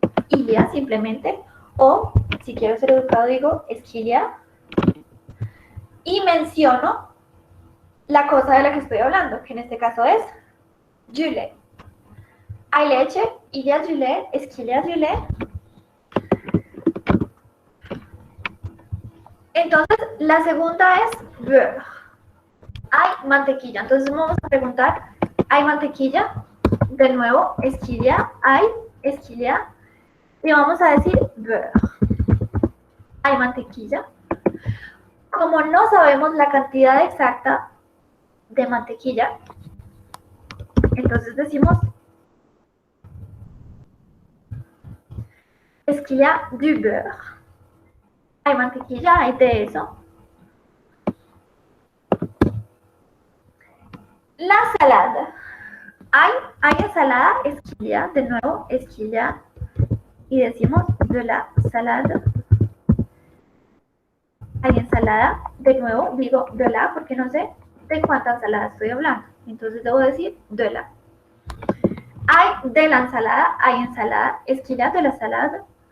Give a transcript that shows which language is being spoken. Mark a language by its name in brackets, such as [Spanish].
[French] Il y a [Spanish] simplemente, o si quiero ser educado digo [French] est-ce qu'il y a, [Spanish] y menciono la cosa de la que estoy hablando, que en este caso es [French] du lait. [Spanish] Hay leche, [French] il y a du lait, est-ce qu'il y a du lait. [Spanish] Entonces la segunda es beurre. Hay mantequilla, entonces vamos a preguntar, ¿hay mantequilla? De nuevo, [French] est-ce qu'il y a, [Spanish] hay, [French] est-ce qu'il y a. [Spanish] Y vamos a decir beurre. Hay mantequilla. Como no sabemos la cantidad exacta de mantequilla, entonces decimos [French] est-ce qu'il y a du beurre. [Spanish] Hay mantequilla, hay de eso. La salada. Hay ensalada, [French] est-ce qu'il y a. [Spanish] De nuevo, [French] est-ce qu'il y a. [Spanish] Y decimos [French] de la salade. [Spanish] Hay ensalada, de nuevo digo de la porque no sé de cuánta ensalada estoy hablando. Entonces debo decir de la. Hay de la ensalada, hay ensalada, [French] est-ce qu'il y a de la salade.